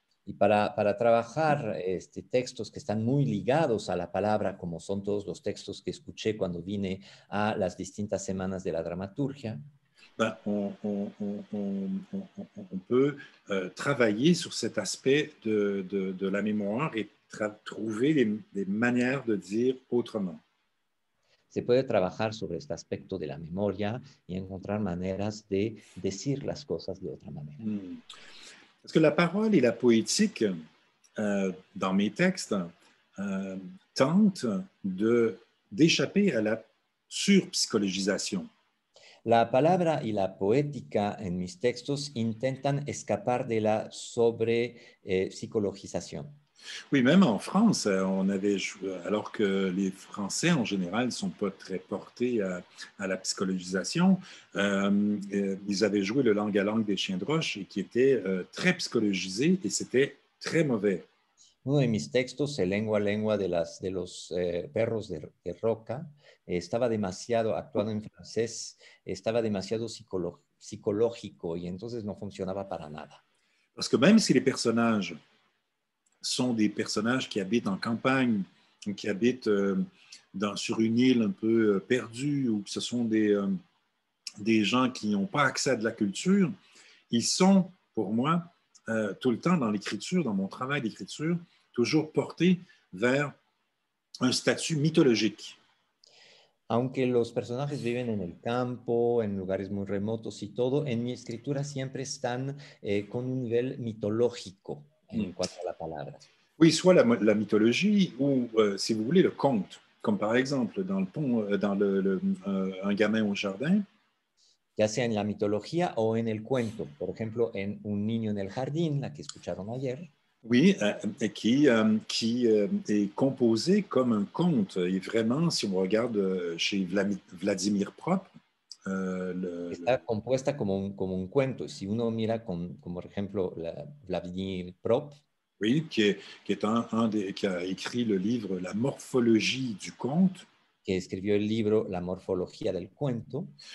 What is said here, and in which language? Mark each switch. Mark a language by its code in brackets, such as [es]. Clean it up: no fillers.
[es] Y para trabajar textos que están muy ligados a la palabra, como son todos los textos que escuché cuando vine a las distintas semanas de la dramaturgia, [fr] Ben, on peut travailler sur cet aspect de la mémoire et trouver des manières de dire autrement. [es] se puede trabajar sobre este aspecto de la memoria y encontrar maneras de decir las cosas de otra manera. [fr] Parce que la parole et la poétique, dans mes textes, tentent d'échapper à la surpsychologisation. [es] La palabra y la poética en mis textos intentan escapar de la psicologización. [fr] Oui, même en France, alors que les Français, en général, ne sont pas très portés à la psychologisation, ils avaient joué le langue à langue des chiens de roche et qui était très psychologisé et c'était très mauvais. [es] Uno de mis textos, el lengua a lengua de los perros de roca, estaba demasiado, actuado en francés, estaba demasiado psicológico y entonces no funcionaba para nada. [fr] Parce que même si les personnages sont des personnages qui habitent en campagne, qui habitent sur une île un peu perdue, ou que ce sont des gens qui n'ont pas accès à de la culture, ils sont, pour moi, tout le temps dans l'écriture, dans mon travail d'écriture, toujours porté vers un statut mythologique. [es] Aunque los personajes viven en el campo, en lugares muy remotos y todo, en mi escritura siempre están con un nivel mitológico en cuanto a la palabra. [fr] Oui, soit la mythologie ou, si vous voulez, le conte. Comme par exemple dans le pont, dans Un gamin au jardin. [es] Ya sea en la mitología o en el cuento. Por ejemplo, en Un niño en el jardín, la que escucharon ayer. [fr] Oui, qui est composé comme un conte. Et vraiment, si on regarde chez Vladimir Prop, [es] Está compuesta como un cuento. Si uno mira como por ejemplo Vladimir Prop, [fr] oui, qui est qui a écrit le livre La morphologie du conte, [es] que escribió el libro La morfología del cuento,